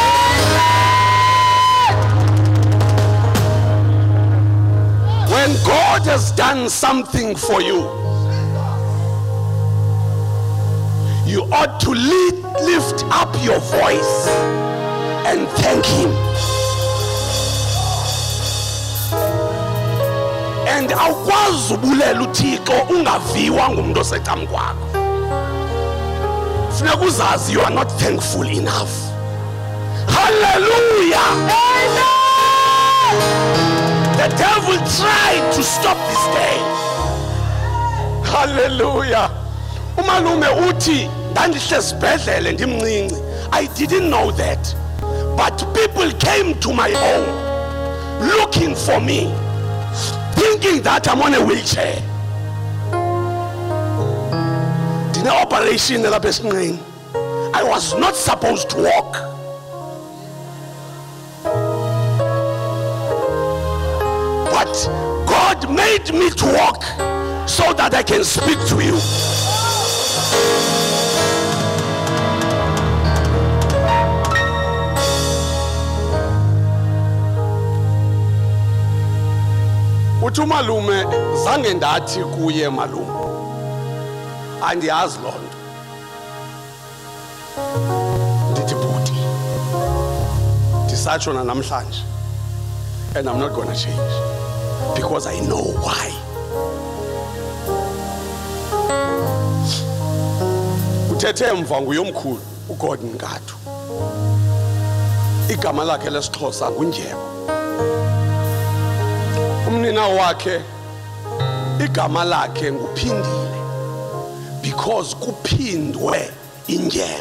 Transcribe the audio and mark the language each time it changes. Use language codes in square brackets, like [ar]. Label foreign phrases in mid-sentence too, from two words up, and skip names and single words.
[en] When God has done something for you, you ought to lift up your voice and thank him. [xh] And awukwazi ubulela uThixo ungaviwa ngumuntu osecam kwakho. Funeka uzazi [en] you are not thankful enough. Hallelujah. Amen. The devil tried to stop this day. Hallelujah. [xh] Umalume uthi ndandihle sibhedlele ndimncinci. [en] I didn't know that. But people came to my home looking for me, thinking that I'm on a wheelchair. [xh] Dine operation lapha esinqeni. [en] I was not supposed to walk. But God made me to walk so that I can speak to you. [xh] Uthi umalume zange ndathi kuye malume andiyazi loo nto. Ndithi bhuti ndisatshona namhlanje, [en] and I'm not gonna change because I know why. [xh] Uthethe emva nguyomkhulu uGordon Ngathu. Igama lakhe lesixhosa nguNdyebo. Umnina wakhe igama lakhe nguPhindile because kuphindwe indyebo.